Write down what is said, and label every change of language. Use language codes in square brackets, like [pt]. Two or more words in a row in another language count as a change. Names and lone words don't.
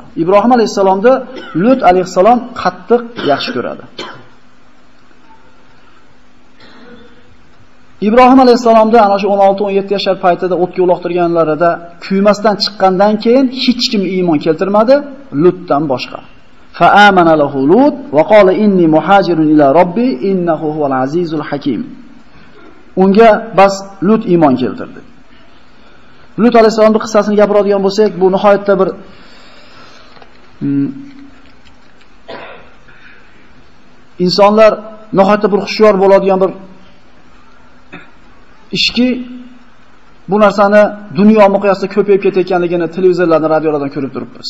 [uz] Ibrohim alayhisalomni Lut alayhisalom qattiq yaxshi ko'radi. Ibrohim alayhisalomda ana shu 16-17 yoshlar paytida o'tga uloqtirganlarida kuymasdan chiqqandan keyin hech kim iymon keltirmadi, Lutdan boshqa. [ar] فآمن له لوط وقال إني مهاجر إلى ربي إنه هو العزيز الحكيم. [uz] Unga bas Lut iymon keltirdi. Lut alayhisalomning qissasini gapiradigan bo'lsak, bu nihoyatda bir insonlar nihoyatda bir xushyor bo'ladigan bir ishki, bu narsani dunyo miqyosida ko'payib ketayotganligini televizorlardan, radiolardan ko'rib turibmiz.